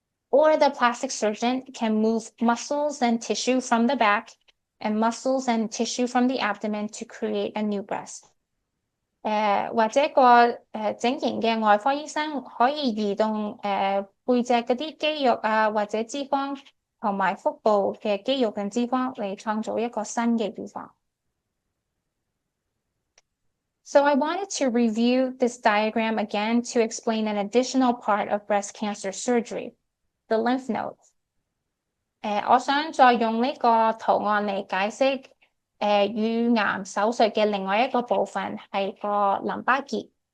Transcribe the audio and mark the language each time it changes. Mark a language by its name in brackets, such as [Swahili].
[English] Or the plastic surgeon can move muscles and tissue from the back and muscles and tissue from the abdomen to create a new breast. [Cantonese] 或者個整形嘅外科醫生可以移動背脊嗰啲肌肉啊，或者脂肪同埋腹部嘅肌肉同脂肪嚟創造一個新嘅乳房。 [English] So I wanted to review this diagram again to explain an additional part of breast cancer surgery, the lymph nodes. [Cantonese] 我想再用呢個圖案嚟解釋乳癌手術嘅另外一個部分係個淋巴結。